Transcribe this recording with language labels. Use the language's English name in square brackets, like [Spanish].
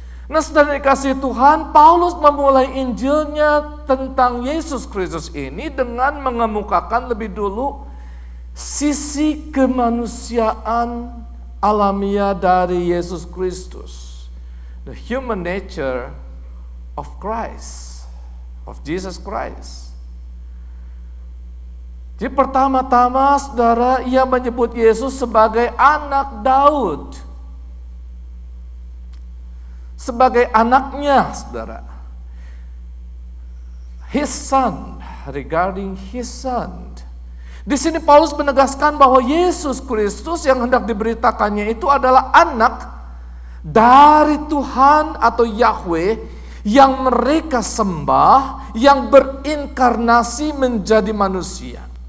[Indonesian] Nah, saudara dikasihi Tuhan, Paulus memulai Injilnya tentang Yesus Kristus ini dengan mengemukakan lebih dulu sisi kemanusiaan alamiah dari Yesus Kristus. [English] The human nature of Christ, of Jesus Christ. [Indonesian] Jadi pertama-tama, saudara, ia menyebut Yesus sebagai anak Daud. Sebagai anaknya, saudara. [English] His son, regarding his son. [Indonesian] Di sini Paulus menegaskan bahwa Yesus Kristus yang hendak diberitakannya itu adalah anak dari Tuhan atau Yahweh yang mereka sembah, yang berinkarnasi menjadi manusia.